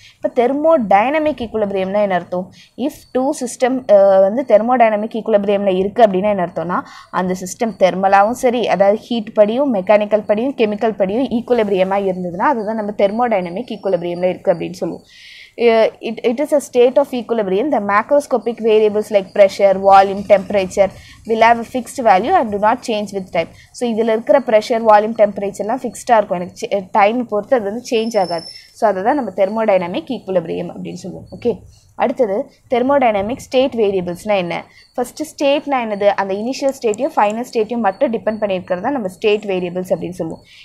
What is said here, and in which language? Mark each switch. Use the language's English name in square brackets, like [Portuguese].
[Tamil] இப்போ தெர்மோடைனமிக் ஈக்குலிபிரியம்னா என்ன அர்த்தம், [English] if two system [Tamil] வந்து தெர்மோடைனமிக் ஈக்குலிபிரியமில் இருக்குது அப்படின்னா என்ன அர்த்தம்னா, அந்த சிஸ்டம் தெர்மலாகவும் சரி, அதாவது ஹீட் படியும் மெக்கானிக்கல் படியும் கெமிக்கல் படியும் ஈக்குலிபிரியமாக இருந்ததுன்னா அதுதான் நம்ம தெர்மோடைனமிக் ஈக்குலிபிரியமில் இருக்குது அப்படின்னு சொல்லுவோம். [English] It is a state of equilibrium. The macroscopic variables like pressure, volume, temperature will have a fixed value and do not change with time. [Tamil] So இதில் இருக்கிற pressure, volume, temperature எல்லாம் ஃபிக்ஸ்டாக இருக்கும், எனக்கு டைம் பொறுத்து அது வந்து சேஞ்ச் ஆகாது. ஸோ அதை தான் நம்ம தெர்மோடைனமிக் ஈக்குலிபிரியம் அப்படின்னு சொல்லுவோம், ஓகே. அடுத்தது தெர்மோடைனமிக் ஸ்டேட் வேரியபிள்ஸ்னால் என்ன. ஃபஸ்ட்டு ஸ்டேட்னா என்னது, அந்த இனிஷியல் ஸ்டேட்டையும் ஃபைனல் ஸ்டேட்டையும் மட்டும் டிபெண்ட் பண்ணியிருக்கிறதா நம்ம ஸ்டேட் வேரியபிள்ஸ் அப்படின்னு சொல்லுவோம்.